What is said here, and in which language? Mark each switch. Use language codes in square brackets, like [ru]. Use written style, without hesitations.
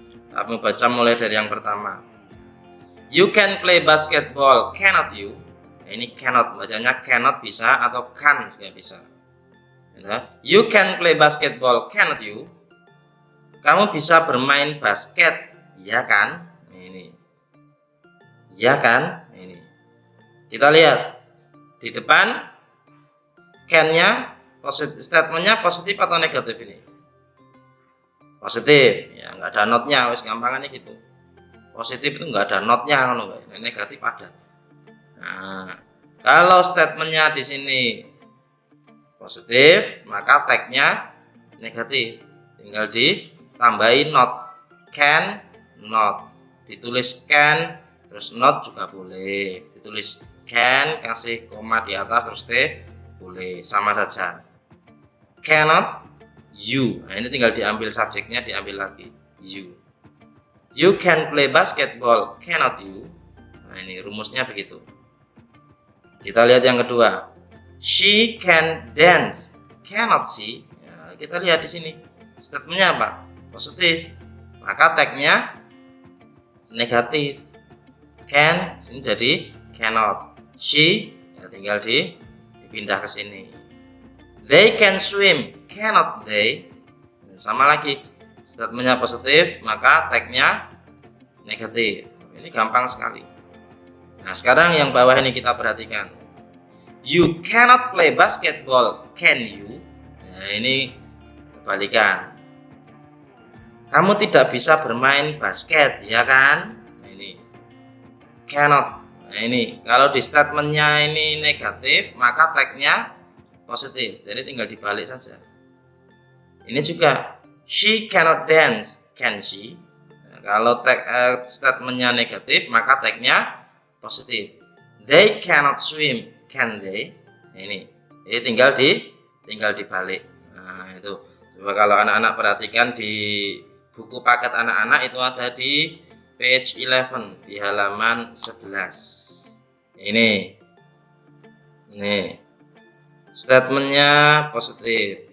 [id] Kami baca mulai dari yang pertama. [en] You can play basketball, cannot you? [id] Nah, ini cannot, bacanya cannot bisa atau can juga bisa. [en] You can play basketball, cannot you? [id] Kamu bisa bermain basket, ya kan? Ini, ya kan? Ini. Kita lihat di depan can-nya, statementnya positif atau negatif ini? Positif, ya nggak ada not-nya, wis gampangannya gitu. Positif itu nggak ada not-nya, negatif ada. Nah, kalau statementnya di sini positif, maka tag-nya negatif. Tinggal ditambahin not, can, not. Ditulis can, terus not juga boleh. Ditulis can, kasih koma di atas, terus t, boleh. Sama saja. [en] Cannot, you. [id] Nah, ini tinggal diambil subjeknya, diambil lagi. [en] You. You can play basketball, cannot you? [id] Nah, ini rumusnya begitu. Kita lihat yang kedua. [en] She can dance, cannot she? [id] Ya, kita lihat di sini. Statementnya apa? Positif. Maka tagnya negatif. Can, ini jadi cannot. She, ya tinggal dipindah ke sini. [en] They can swim, cannot they? [id] Sama lagi. Statementnya positif, maka tagnya negatif. Ini gampang sekali. Nah, sekarang yang bawah ini kita perhatikan. [en] You cannot play basketball, can you? [id] Nah, ini kebalikan. Kamu tidak bisa bermain basket, ya kan? Nah, ini cannot. Nah, ini kalau di statementnya ini negatif, maka tagnya positif. Jadi tinggal dibalik saja. Ini juga [en] she cannot dance, can she? [id] Nah, kalau statementnya negatif, maka tagnya positif. [en] They cannot swim, can they? [id] Nah, ini tinggal dibalik. Nah, itu coba kalau anak-anak perhatikan di buku paket anak-anak itu ada di page 11 di halaman 11. Ini statementnya positif.